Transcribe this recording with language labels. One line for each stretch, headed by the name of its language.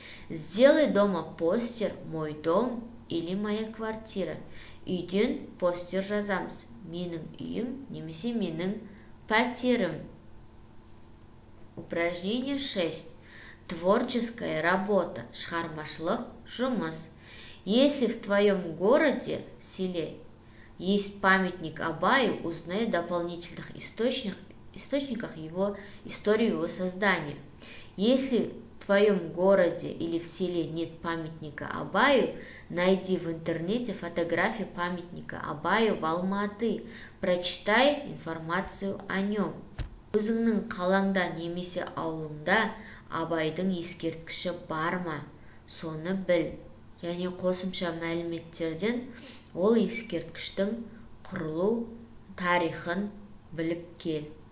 Russian: Сделай дома постер «Мой дом» или «Моя квартира».
Kazakh: Үйден постер жазамыз. Менің үйім немесе менің пәтерім.
Russian: Упражнение 6. Творческая работа.
Kazakh: Шығармашылық жұмыс.
Russian: Если в твоем городе, в селе, есть памятник Абаю, узнай в дополнительных источниках его историю его создания. Если в твоем городе или в селе нет памятника Абаю, найди в интернете фотографии памятника Абаю в Алматы. Прочитай информацию о нем.
Kazakh: Өзіңнің қалаңда немесе ауылыңда Абайдың ескерткіші бар ма? Соны біл. Және қосымша мәліметтерден ол ескерткіштің құрылу тарихын біліп кел.